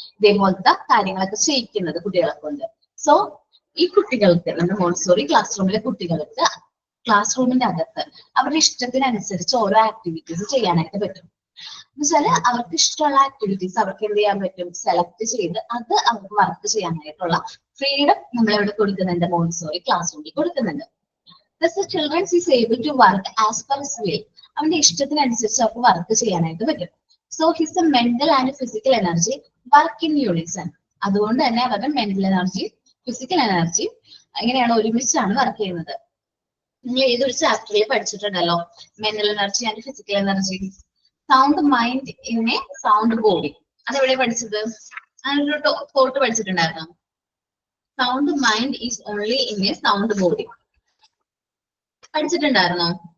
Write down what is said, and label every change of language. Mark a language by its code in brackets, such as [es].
[ml] ഇതേപോലത്തെ കാര്യങ്ങളൊക്കെ ചെയ്യിക്കുന്നത് കുട്ടികളെ കൊണ്ട്. സോ ഈ കുട്ടികൾക്ക്, നമ്മുടെ മോണ്ടിസോറി ക്ലാസ് റൂമിലെ കുട്ടികൾക്ക് ക്ലാസ് റൂമിന്റെ അകത്ത് അവരുടെ ഇഷ്ടത്തിനനുസരിച്ച് ഓരോ ആക്ടിവിറ്റീസ് ചെയ്യാനായിട്ട് പറ്റും. എന്നുവെച്ചാല് അവർക്ക് ഇഷ്ടമുള്ള ആക്ടിവിറ്റീസ് അവർക്ക് എന്ത് ചെയ്യാൻ പറ്റും? സെലക്ട് ചെയ്ത് അത് അവർക്ക് വർക്ക് ചെയ്യാനായിട്ടുള്ള ഫ്രീഡം നമ്മളിവിടെ കൊടുക്കുന്നുണ്ട്, മോണ്ടിസോറി ക്ലാസ് റൂമിൽ കൊടുക്കുന്നുണ്ട്. [en] Thus the children is able to work as per his will. [ml] അവന്റെ ഇഷ്ടത്തിനനുസരിച്ച് അവർക്ക് വർക്ക് ചെയ്യാനായിട്ട് പറ്റും. [en] So his mental and physical energy work in unison. [ml] അതുകൊണ്ട് തന്നെ അവരുടെ മെന്റൽ എനർജി, ഫിസിക്കൽ എനർജി എങ്ങനെയാണ്? ഒരുമിച്ചാണ് വർക്ക് ചെയ്യുന്നത്. നിങ്ങൾ ഏതൊരു ചാപ്റ്ററിൽ പഠിച്ചിട്ടുണ്ടല്ലോ, mental energy and physical energy. [en] sound mind in a sound body, [ml] അതെവിടെ പഠിച്ചത്? അതിനൊരു thought പഠിച്ചിട്ടുണ്ടായിരുന്നു. [en] sound mind is only in a sound body [ml] പഠിച്ചിട്ടുണ്ടായിരുന്നോ?